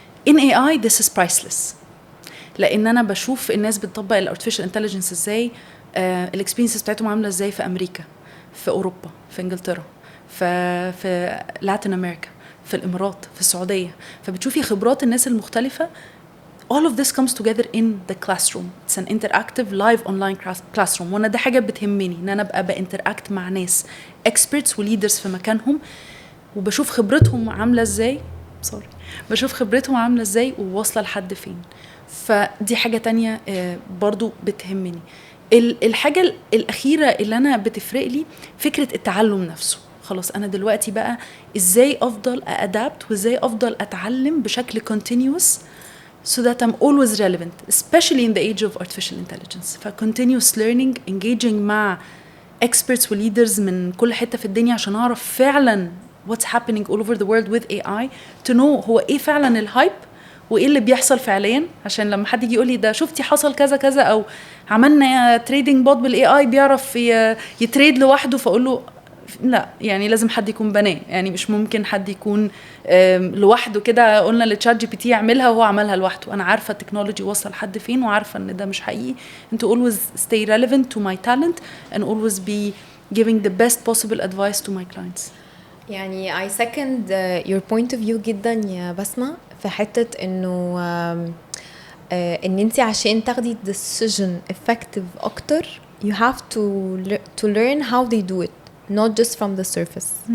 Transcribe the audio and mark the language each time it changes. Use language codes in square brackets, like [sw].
[en] in AI this is priceless، [ar] لان انا بشوف الناس بتطبق الارتفيشال انتليجنس ازاي، الاكسبيرينسز بتاعتهم عامله ازاي في امريكا، في اوروبا، في انجلترا، في لاتين امريكا، في الامارات، في السعوديه. فبتشوفي خبرات الناس المختلفه. [en] all of this comes together in the classroom. It's an interactive live online classroom. [ar] وانا ده حاجه بتهمني، ان انا ابقى بانتراكت مع ناس experts و leaders في مكانهم، وبشوف خبرتهم عامله ازاي، بشوف خبرتهم عامله ازاي وواصله لحد فين. فدي حاجه تانية برضو بتهمني. الحاجه الاخيره اللي انا بتفرق لي فكره التعلم نفسه. خلاص انا دلوقتي بقى ازاي افضل ادابت وازاي افضل اتعلم بشكل [en] continuous so that I'm always relevant, especially in the age of artificial intelligence. continuous learning, engaging [ar] مع experts و leaders من كل حته في الدنيا عشان اعرف فعلا [en] what's happening all over the world with AI, to know [ar] هو ايه فعلا الهايب وايه اللي بيحصل فعليا، عشان لما حد يجي يقول لي ده شفتي حصل كذا كذا او عملنا تريدنج بوت بالاي اي بيعرف يتريد لوحده، فاقول له لا، يعني لازم حد يكون بناه، يعني مش ممكن حد يكون لوحده كده قلنا للتشات جي بي تي يعملها وهو عملها لوحده. انا عارفه التكنولوجي وصل لحد فين وعارفه ان ده مش حقيقي. انت [en] always stay relevant to my talent and always be giving the best possible advice to my clients. [ar] يعني [en] I second your point of view [ar] جدا يا بسمة، في حتة انه ان انت عشان تاخدي [en] decision effective [ar] اكتر [en] you have to learn how they do it, not just from the surface.